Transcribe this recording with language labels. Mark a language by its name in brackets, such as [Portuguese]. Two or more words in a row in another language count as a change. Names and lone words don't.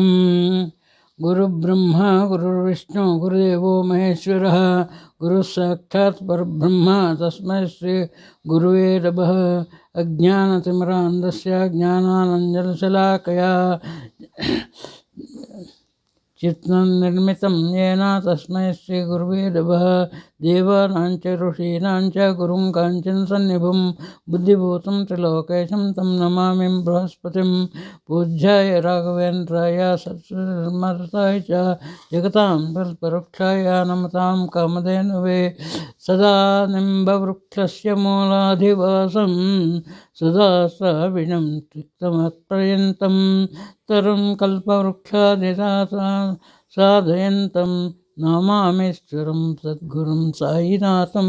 [Sanskrit] ಗುರುಬ್ರಹ್ಮ ಗುರುರ್ವಿಷ್ಣು ಗುರುದೇವೋ ಮಹೇಶ್ವರ ಗುರು ಸಾಕ್ಷಾತ್ ಪರಬ್ರಹ್ಮ ತಸ್ಮೈ ಶ್ರೀ ಗುರುವೇ ನಮಃ. ಅಜ್ಞಾನತಿಮಿರಾಂಧಸ್ಯ ಜ್ಞಾನಾನಂಜನಶಲಾಕಯಾ ಚಿತ್ತಂ ನಿರ್ಮಿತಂ ಯೇನ ತಸ್ಮೈ ಶ್ರೀ ಗುರುವೇ ನಮಃ. ದೇವಾನಾಂಚ ಋಷೀಣಾಂಚ ಗುರುಂ ಕಾಂಚನ ಸನ್ನಿಭಂ ಬುದ್ಧಿಭೂತಂ ತ್ರಿಲೋಕೇಶಂ ತಂ ನಮಾಮಿ ಬೃಹಸ್ಪತಿಂ. ಪೂಜ್ಯಾಯ ರಾಘವೇಂದ್ರಾಯ ಸತ್ಸರ್ಮರತಾಯ ಚ ಜಗತಾಂ ಕಲ್ಪವೃಕ್ಷಾಯ ನಮತಾಂ ಕಾಮಧೇನವೇ. ಸದಾ ನಿಂಬವೃಕ್ಷಸ್ಯ ಮೂಲಾಧಿವಾಸಂ ಸದಾಶ್ರಾವಿಣಂ ತ್ಯಕ್ತಮತ್ಪರ್ಯಂತಂ ತರುಂ ಕಲ್ಪವೃಕ್ಷಾದಿಸಾಧಯಂತಂ ನಮಾಮೀಶ್ವರಂ ಸದ್ಗುರುಂ ಸಾಯಿನಾಥಂ.